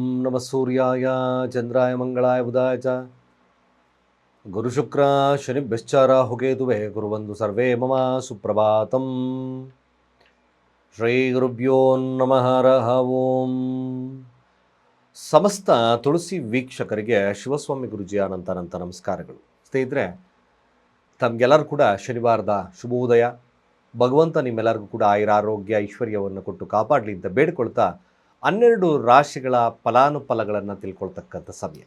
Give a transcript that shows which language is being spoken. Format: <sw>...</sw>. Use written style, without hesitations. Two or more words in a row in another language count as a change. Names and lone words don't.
<sa>ನಮಃ ಸೂರ್ಯಾಯ ಚಂದ್ರಾಯ ಮಂಗಳಾಯ ಬುಧಾಯ ಚ ಗುರುಶುಕ್ರ ಶನಿಭ್ಯಶ್ಚಾರ ಹುಗೇತುವೆ ಗುರುವಂದು ಸರ್ವೇ ಮಮ ಸುಪ್ರಭಾತಂ. ಶ್ರೀ ಗುರುಭ್ಯೋ ನಮಃ ಹರಃ ಓಂ.</sa> <kn>ಸಮಸ್ತ ತುಳಸಿ ವೀಕ್ಷಕರಿಗೆ ಶಿವಸ್ವಾಮಿ ಗುರುಜಿಯ ಅನಂತ ನಮಸ್ಕಾರಗಳು. ಸ್ನೇಹಿತರೆ, ತಮಗೆಲ್ಲರೂ ಕೂಡ ಶನಿವಾರದ ಶುಭೋದಯ. ಭಗವಂತ ನಿಮ್ಮೆಲ್ಲರಿಗೂ ಕೂಡ ಆಯುರಾರೋಗ್ಯ ಐಶ್ವರ್ಯವನ್ನು ಕೊಟ್ಟು ಕಾಪಾಡಲಿ ಅಂತ ಬೇಡಿಕೊಳ್ತಾ 12 ರಾಶಿಗಳ ಫಲಾನುಫಲಗಳನ್ನು ತಿಳ್ಕೊಳ್ತಕ್ಕಂಥ ಸಮಯ.</kn>